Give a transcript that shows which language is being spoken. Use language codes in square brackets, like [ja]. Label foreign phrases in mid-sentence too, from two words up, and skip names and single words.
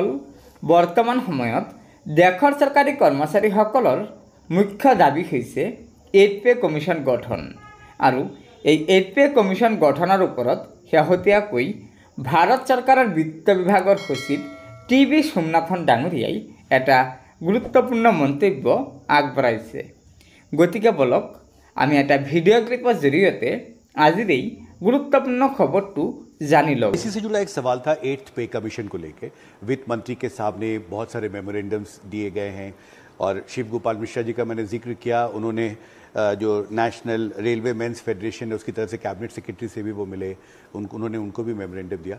[as] বৰ্তমান সময়ত দেশৰ চৰকাৰী কৰ্মচাৰীসকলৰ মুখ্য দাবী হৈছে 8 [en] pay commission [as] গঠন আৰু এই 8 [en] pay commission [as] গঠনৰ ওপৰত শেহতীয়াকৈ ভাৰত চৰকাৰৰ বিত্ত বিভাগৰ সচিব টি.বি. সোমনাথন ডাঙৰীয়াই এটা গুৰুত্বপূৰ্ণ মন্তব্য আগবঢ়াইছে। গতিকে বলক আমি এটা [en] video clip [as] জৰিয়তে আজিৰ এই [hi] गुरुत्वपूर्ण खबर तो जानी लो। इसी से जुड़ा एक सवाल था 8th [en] pay commission [hi] को लेके। वित्त मंत्री के सामने बहुत सारे मेमोरेंडम्स दिए गए हैं और शिव गोपाल मिश्रा जी का मैंने जिक्र किया। उन्होंने जो नेशनल रेलवे मेंस फेडरेशन है उसकी तरफ से [en] cabinet secretary [hi] से भी वो मिले, उन्होंने उनको भी मेमोरेंडम दिया।